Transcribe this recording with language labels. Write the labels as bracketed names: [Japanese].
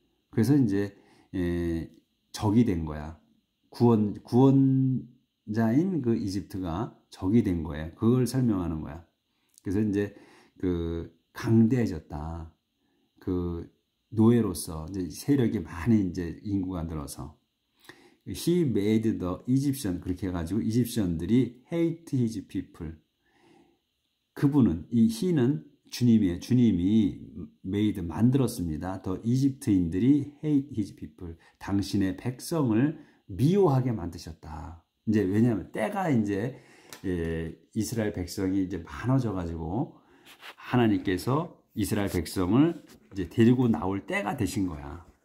[Korean] 그래서 이제 적이 된 거야. 구원자인 이집트가 적이 된 거예요. 그걸 설명하는 거야. 그래서 이제 강대해졌다. 노예로서 이제 세력이 많이 이제 인구가 늘어서. [English] He made the Egyptian, [Korean] 그렇게 해가지고 이집션들이 [English] hate his people. [Korean] 그분은, 이 he는 주님이에요. 주님이 made, 만들었습니다. 더 이집트인들이 [English] hate his people, [Korean] 당신의 백성을 미워하게 만드셨다. 이제 왜냐하면 때가 이제 이스라엘 백성이 이제 많아져가지고 하나님께서 이스라엘 백성을 이제 데리고 나올 때가 되신 거야.